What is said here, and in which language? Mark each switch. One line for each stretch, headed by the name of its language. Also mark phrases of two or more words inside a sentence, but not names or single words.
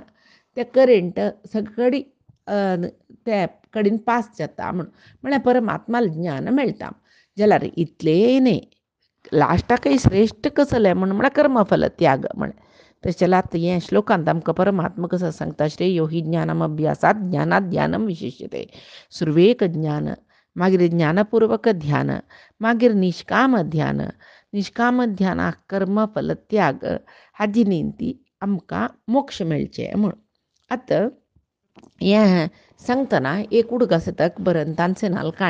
Konkani: ते करंट सगळी ते कडेन पास जाता म्हळ्यार परमात्माल ज्ञान मेळटा. जाल्यार इतलें न्ही, लास्टाकय श्रेश्ठ कसलें म्हळ्यार कर्मफल त्याग म्हळ्यार. तशें जाल्यार हे श्लोकांत आमकां परमात्मा कसो सांगता,
Sanskrit: श्रेयो हि ज्ञानम अभ्यासात ज्ञानात ध्यानम विशिष्यते.
Konkani: सुरवेक ज्ञान, मागीर ज्ञानपूर्वक ध्यान, मागीर निष्काम ध्यान. निष्काम ध्यानाक कर्मफल त्याग हाजी निमती आमकां मोक्ष मेळचे म्हूण. आतां हें सांगतना एक उडक आसा अकबरान तानसेनाल काण.